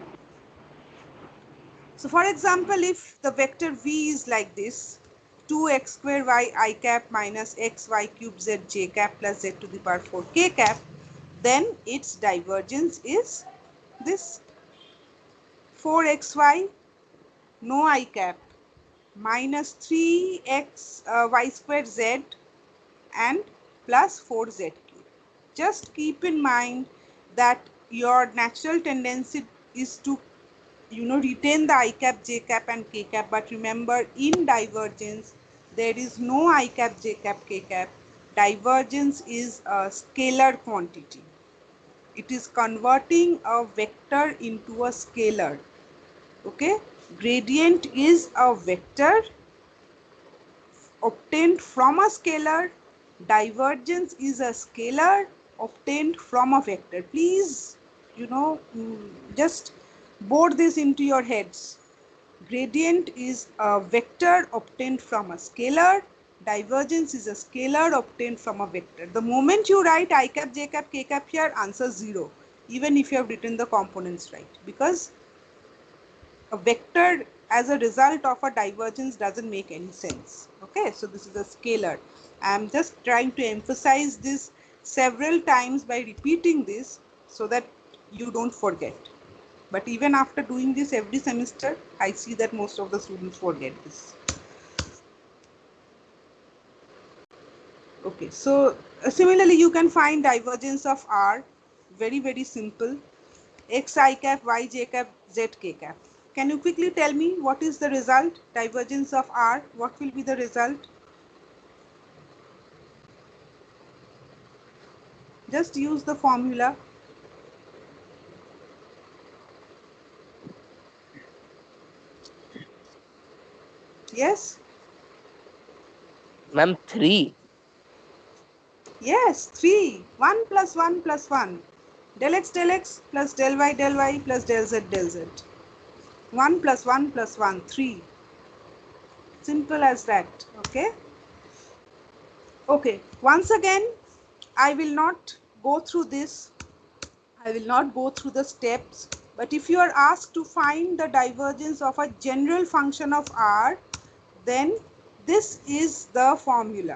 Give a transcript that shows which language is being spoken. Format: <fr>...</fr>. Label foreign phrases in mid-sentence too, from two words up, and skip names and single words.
<en>So for example, if the vector v is like this, 2x square y I cap minus xy cube z j cap plus z to the power 4 k cap, then its divergence is this 4xy no I cap minus 3x y square z and plus 4z cube. Just keep in mind that your natural tendency is to retain the I cap, j cap and k cap, but remember in divergence there is no I cap, j cap, k cap. Divergence is a scalar quantity. It is converting a vector into a scalar. Okay, gradient is a vector obtained from a scalar. Divergence is a scalar obtained from a vector. Please, just bore this into your heads. Gradient is a vector obtained from a scalar. Divergence is a scalar obtained from a vector. The moment you write I cap, j cap, k cap here, answer 0, even if you have written the components right, because a vector as a result of a divergence doesn't make any sense. Okay, so this is a scalar. I'm just trying to emphasize this several times by repeating this so that you don't forget. But even after doing this every semester, I see that most of the students forget this. Okay, so similarly you can find divergence of R. Very simple. X I cap, Y j cap, Z k cap. Can you quickly tell me what is the result? Divergence of R, what will be the result? Just use the formula. Yes? Ma'am, 3. Yes, 3. 1 plus 1 plus 1. Del x plus del y plus del z del z. 1 plus 1 plus 1, 3. Simple as that. Okay? Okay, once again, I will not go through this. I will not go through the steps, but if you are asked to find the divergence of a general function of R, then this is the formula.</en>